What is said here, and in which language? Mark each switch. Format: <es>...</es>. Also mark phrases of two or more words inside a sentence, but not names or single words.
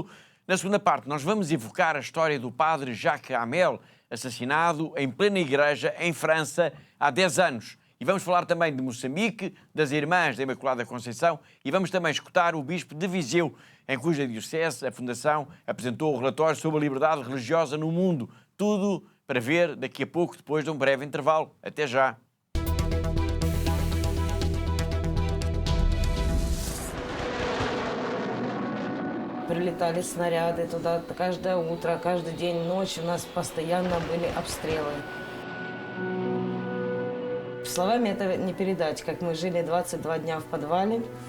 <pt>Na segunda parte, nós vamos evocar a história do padre Jacques Hamel, assassinado em plena igreja em França há 10 anos. E vamos falar também de Moçambique, das Irmãs da Imaculada Conceição, e vamos também escutar o bispo de Viseu, em cuja diocese a Fundação apresentou o relatório sobre a liberdade religiosa no mundo. Tudo para ver daqui a pouco, depois de um breve intervalo. Até já!</pt> <ru>Прилетали снаряды туда каждое утро, каждый день, ночь. У нас постоянно были обстрелы. Словами это не передать, как мы жили 22 дня в подвале.</ru>